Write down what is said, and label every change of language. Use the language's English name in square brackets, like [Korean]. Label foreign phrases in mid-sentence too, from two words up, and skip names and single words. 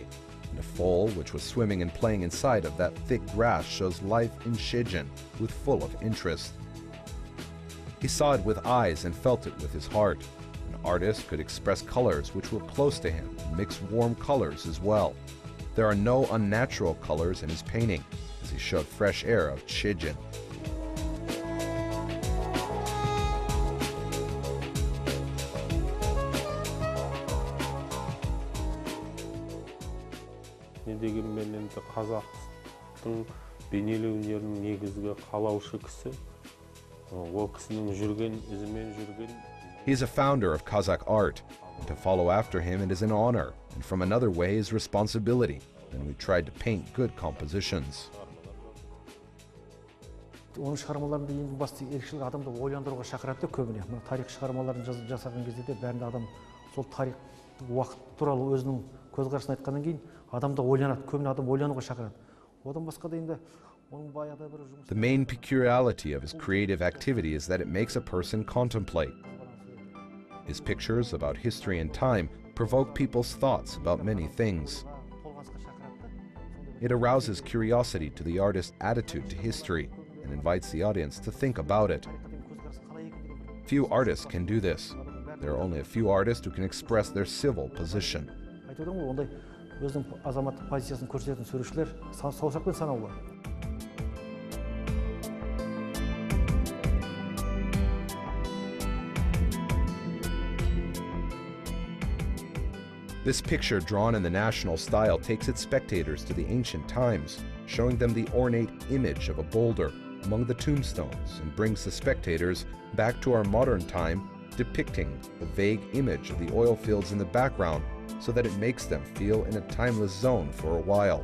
[English] And a foal which was swimming and playing inside of that thick grass shows life in Shejin with full of interest. He saw it with eyes and felt it with his heart. An artist could express colors which were close to him and mix warm colors as well. There are no unnatural colors in his painting, as he showed fresh air of Shejin. [Kazakh] Дегенмен енді қазақтың бейнелеу өнерінің негізгі қалаушы кісі. Ол кісінің жүрген ізімен жүрген. [English] He is a founder of Kazakh art, and to follow after him it is an honor, and from another way is responsibility, and we tried to paint good compositions. [Kazakh] Оның шығармаларында ең басты ерекшелігі адамды ойландыруға шақырады да көбіне. Мына тарих шығармаларын жасаған кезде де бәрінде адам сол тарих уақыт туралы өзінің көзқарасын айтқаннан кейін адамды ойланады. Көбіне адам ойлануға шақырады. Одан басқа да енді оның баяғыда бір жұмыс. [English] The main peculiarity of his creative activity is that it makes a person contemplate. His pictures about history and time provoke people's thoughts about many things. It arouses curiosity to the artist's attitude to history and invites the audience to think about it. Few artists can do this. There are only a few artists who can express their civil position. [Kazakh] Өзінің азаматтық позициясын көрсететін суретшілер саусақпен санаулы. [English] This picture, drawn in the national style, takes its spectators to the ancient times, showing them the ornate image of a boulder among the tombstones, and brings the spectators back to our modern time, depicting the vague image of the oil fields in the background, so that it makes them feel in a timeless zone for a while.